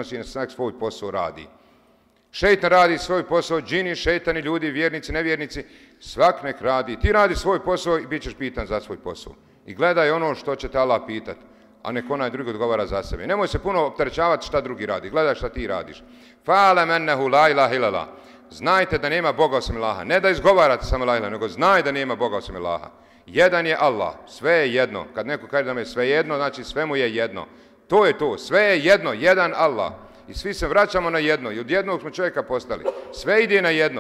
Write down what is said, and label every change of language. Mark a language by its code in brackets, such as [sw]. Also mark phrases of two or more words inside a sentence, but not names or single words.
[bs] Svak nek prenosi i svak svoj posao radi. Šejtan radi svoj posao, džini, šejtani, ljudi, vjernici, nevjernici, svak nek radi. Ti radi svoj posao i bit ćeš pitan za svoj posao. I gledaj ono što će te Allah pitat, a nek onaj drugi odgovara za sebe. Nemoj se puno opterećavati šta drugi radi, gledaj šta ti radiš. [ar] فاعلم أنه لا إله إلا الله. [bs] Znajte da nema Boga osim Allaha. Ne da izgovarate samo [ar] لا إله, [bs] nego znaj da nema Boga osim Allaha. Jedan je Allah, sve je jedno. Kad neko kaže da mu je sve jedno, znači sve mu je jedno. To je to, sve je jedno, jedan Allah. I svi se vraćamo na jedno i od jednog smo čovjeka postali. Sve ide na jedno.